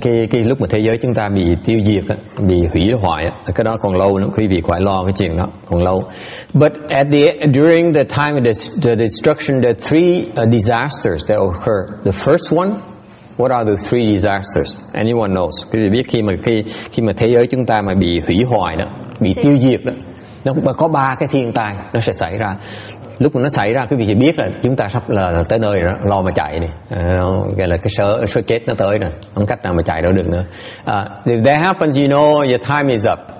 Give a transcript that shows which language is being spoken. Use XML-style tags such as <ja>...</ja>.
<vi>Cái lúc mà thế giới chúng ta bị tiêu diệt, bị hủy hoại, cái đó còn lâu nữa, quý vị phải lo cái chuyện đó, còn lâu.</vi> <en>But during the time of the destruction, there are three disasters that occur. The first one, what are the three disasters? Anyone knows?</en> <vi>Quý vị biết khi mà thế giới chúng ta mà bị hủy hoại đó, bị tiêu diệt đó, nó có 3 cái thiên tai nó sẽ xảy ra. Lúc mà nó xảy ra quý vị chỉ biết là chúng ta sắp là tới nơi rồi đó, lo mà chạy đi, gọi là cái số chết nó tới rồi, không cách nào mà chạy đâu được nữa.</vi> <en>If that happens, you know your time is up.</en>